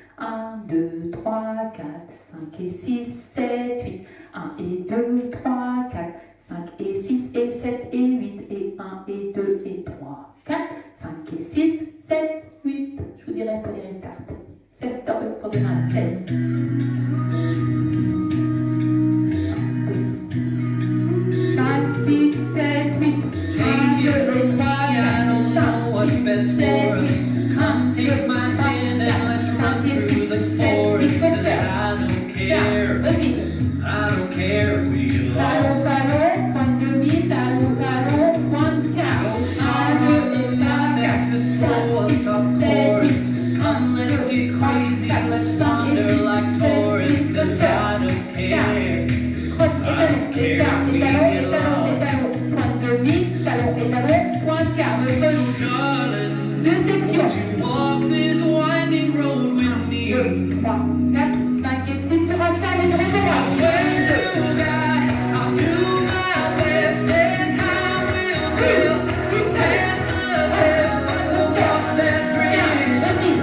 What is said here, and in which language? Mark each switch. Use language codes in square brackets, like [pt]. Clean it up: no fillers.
[fr] 1, 2, 3, 4, 5 et 6, 7, 8. 1 et 2, 3, 4, 5 et 6 et 7 et 8. Et 1 et 2 et 3, 4, 5 et 6, 7, 8. Je vous dirai pour les restarts. 16 stop pour demain. 16. 5, 6, 7, 8. [en] Take it from me, I don't know what's best for us. Come take my hand and let's run through the forest. 'Cause I don't care. I don't care if we get [fr] Talon, [en] lost. [fr] talon, point demi, talon, talon, point quart. [en] Go farther than that could throw us off course. Come, let's get crazy, let's wander like tourists. 'Cause I don't care. [fr] Cross et talon, et talon, et talon, et talon, et talon. Point demi, talon et talon, point quart. [en] Darling, [fr] Deux sections. [en] won't you walk this winding road with [fr] 1, [en] me? [fr] 2, 3, 4, 5 et 6. Tu rassembles et tu recommences. [en] I'll do my best and time will tell. We'll pass the test, but we'll cross that bridge when it comes.